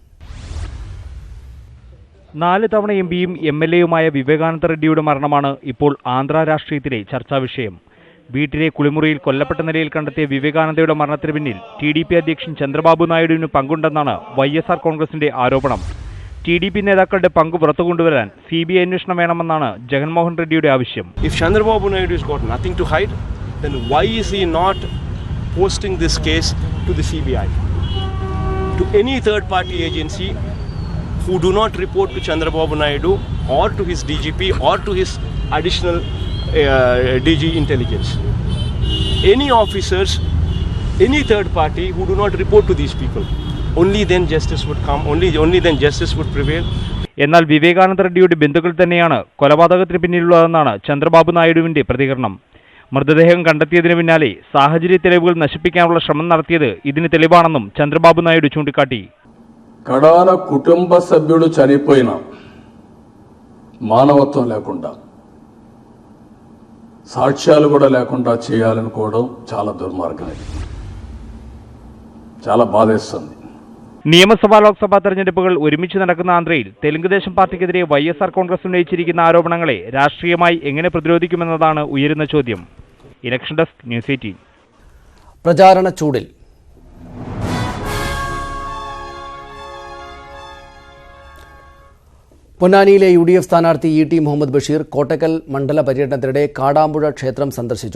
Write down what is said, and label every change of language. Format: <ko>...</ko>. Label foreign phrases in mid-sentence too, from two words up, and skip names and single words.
<ml>4 തവണ MPയും MLAയുമായ വിവേകാനന്ദ റെഡ്ഡിയുടെ മരണമാണ് ഇപ്പോൾ ആന്ധ്ര രാഷ്ട്രീയത്തിലെ ചർച്ചാ വിഷയം. വീട്ടിലെ കുളിമുറിയിൽ കൊല്ലപ്പെട്ട നിലയിൽ കണ്ടെത്തിയ വിവേകാനന്ദയുടെ മരണത്തിന് പിന്നിൽ TDP അധ്യക്ഷൻ ചന്ദ്രബാബു നായിഡുവിന് പങ്കുണ്ടെന്നാണ് YSR കോൺഗ്രസിന്റെ ആരോപണം. TDP നേതാക്കളുടെ പങ്ക് പുറത്തു കൊണ്ടുവരാൻ CBI അന്വേഷണം വേണമെന്നാണ് ജഗൻമോഹൻ റെഡ്ഡിയുടെ ആവശ്യം.</ml> <en>If Chandrababu Naidu has got nothing to hide, then why is he not posting this case to the CBI, to any third party agency who do not report to Chandrababu Naidu or to his DGP or to his additional DG intelligence? Any officers, any third party who do not report to these people, only then justice would come, only then justice would prevail.</en> <ml>എന്നാൽ വിവേകാനന്ദ റെഡ്ഡിയുടെ ബന്ധുക്കൾ തന്നെയാണ് കൊലപാതകത്തിന് പിന്നിലുള്ളതെന്നാണ് ചന്ദ്രബാബു നായിഡുവിന്റെ പ്രതികരണം. മൃതദേഹം കണ്ടെത്തിയതിനു പിന്നാലെ സാഹചര്യ തെളിവുകൾ നശിപ്പിക്കാനുള്ള ശ്രമം നടത്തിയത് ഇതിന് തെളിവാണെന്നും ചന്ദ്രബാബു നായിഡു ചൂണ്ടിക്കാട്ടി.</ml> <te>కడాన కుటుంబ సభ్యుడు చనిపోయిన మానవత్వం లేకుండా సాక్ష్యాలు కూడా లేకుండా చేయాలనుకోవడం చాలా దుర్మార్గం. చాలా బాధేస్తుంది.</te> <ml>നിയമസഭാ ലോക്സഭാ തെരഞ്ഞെടുപ്പുകൾ ഒരുമിച്ച് നടക്കുന്ന ആന്ധ്രയിൽ തെലുങ്കുദേശം പാർട്ടിക്കെതിരെ YSR കോൺഗ്രസ് ഉന്നയിച്ചിരിക്കുന്ന ആരോപണങ്ങളെ രാഷ്ട്രീയമായി എങ്ങനെ പ്രതിരോധിക്കുമെന്നതാണ് ഉയരുന്ന ചോദ്യം. ഇലക്ഷൻ ഡെസ്ക് ന്യൂസ് 18. പ്രചാരണ ചൂടിൽ പൊന്നാനിയിലെ UDF സ്ഥാനാർത്ഥി ET മുഹമ്മദ് ബഷീർ കോട്ടക്കൽ മണ്ഡല പര്യടനത്തിനിടെ കാടാമ്പുഴ ക്ഷേത്രം സന്ദർശിച്ചു.</ml>